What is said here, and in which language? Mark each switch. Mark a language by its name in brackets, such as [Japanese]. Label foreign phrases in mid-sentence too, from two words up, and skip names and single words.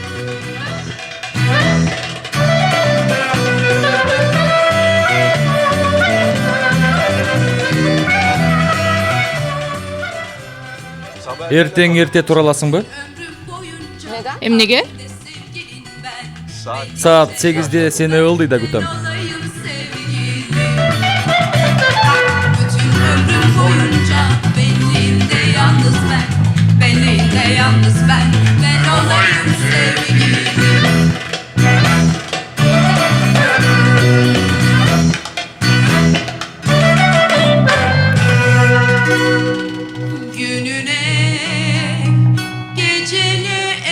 [Kyrgyz] Эртең эрте тура аласыңбы? Эмнеге? Саат [Turkish] 8'de seni [Kyrgyz] ылдыйда күтөм. [Turkish] Yalnız ben olayım sevgilim. Gününe, gecene